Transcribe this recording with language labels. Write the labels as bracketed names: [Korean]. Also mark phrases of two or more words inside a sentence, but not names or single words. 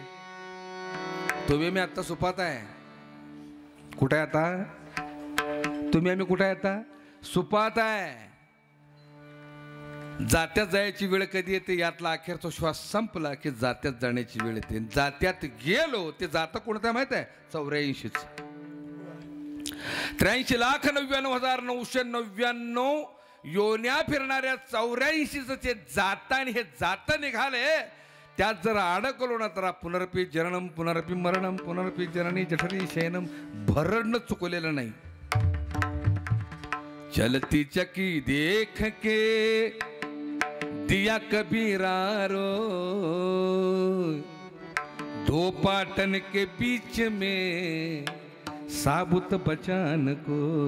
[Marathi] तुम्ही मी आता सुपात आहे. कुठे आहे आता? तुम्ही आम्ही कुठे आहे आता? सुपात आहे. जात्यात जायची वेळ कधी येते, यातला अखेरचा श्वास संपला की जात्यात जाण्याची वेळ येते. जात्यात गेलो ते जातं कोणतं माहित आहे? 84च. 83,99,999 योन्या फिरणाऱ्या 84च ते जाता, आणि हे जातं निघाले. त्यात जर अडकलो ना तर [Sanskrit] पुनरपी जननम पुनरपी मरणम पुनरपी जननी जठरी शयनम [Marathi] भरडणं चुकलेलं नाही. [Hindi] चलती चकी देख के दिया कबीरा रो, दो पाटन के बीच में साबुत बचान को,